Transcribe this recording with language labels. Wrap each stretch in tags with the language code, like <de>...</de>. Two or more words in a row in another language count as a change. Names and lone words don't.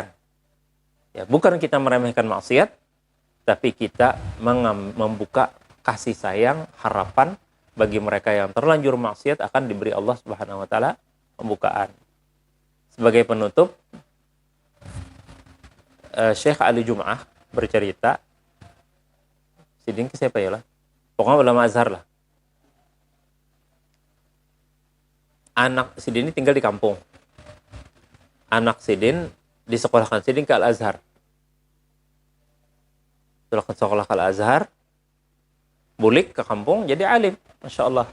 <id>Ya, bukan kita meremehkan maksiat, tapi kita membuka kasih sayang, harapan bagi mereka yang terlanjur maksiat akan diberi Allah</id> <ar>سبحانه وتعالى</ar> <id>pembukaan. Sebagai penutup, Syekh Ali Jum'ah bercerita,</id> <bjn>sidin ke siapa ya lah?</bjn> <id>Pokoknya ulama Azhar lah. Anak sidin ini tinggal di kampung. Anak sidin disekolahkan sidin ke Al-Azhar. Sekolah ke Al-Azhar,</id> <bjn>bulik ke kampung</bjn> <id>jadi alim,</id> <ar>ما شاء الله.</ar>